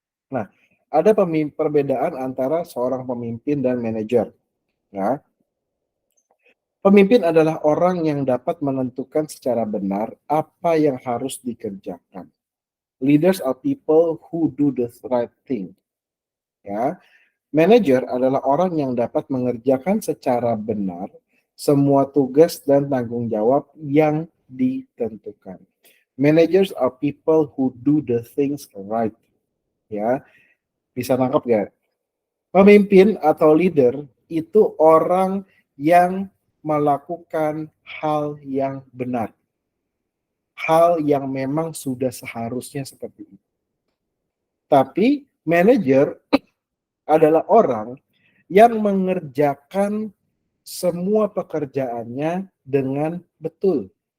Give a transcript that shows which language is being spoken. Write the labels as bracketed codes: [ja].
[id] Nah, ada perbedaan antara seorang pemimpin dan manajer. Ya. Pemimpin adalah orang yang dapat menentukan secara benar apa yang harus dikerjakan. [en] Leaders are people who do the right thing. [id] Ya, manager adalah orang yang dapat mengerjakan secara benar semua tugas dan tanggung jawab yang ditentukan. [en] Managers are people who do the things right. [id] Ya, bisa nangkap gak? Pemimpin atau leader itu orang yang melakukan hal yang benar. Hal yang memang sudah seharusnya seperti itu. Tapi manajer adalah orang yang mengerjakan semua pekerjaannya dengan betul.